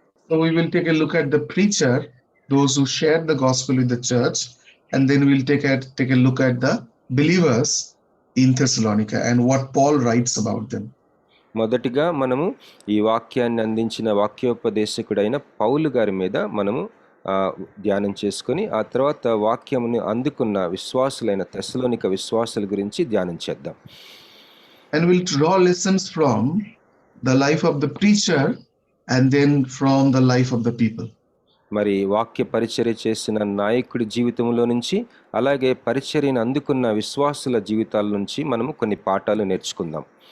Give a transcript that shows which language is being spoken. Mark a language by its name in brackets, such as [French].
[English] So we will take a look at the preacher, those who shared the gospel with the church, and then we'll take a look at the believers in Thessalonica and what Paul writes about them. [Telugu] మొదటిగా మనము ఈ వాక్యాన్ని అందించిన వాక్యోపదేశకుడైన పౌలు గారి మీద మనము ధ్యానం చేసుకొని ఆ తర్వాత వాక్యమును అందుకున్న విశ్వాసులైన తెస్సలోనిక విశ్వాసుల గురించి ధ్యానం చేద్దాం. [English] And we'll draw lessons from the life of the preacher and then from the life of the people. [Telugu] మరి వాక్య పరిచర్య చేసిన నాయకుడి జీవితంలో నుంచి అలాగే పరిచర్యను అందుకున్న విశ్వాసుల జీవితాల నుంచి మనము కొన్ని పాఠాలు నేర్చుకుందాం.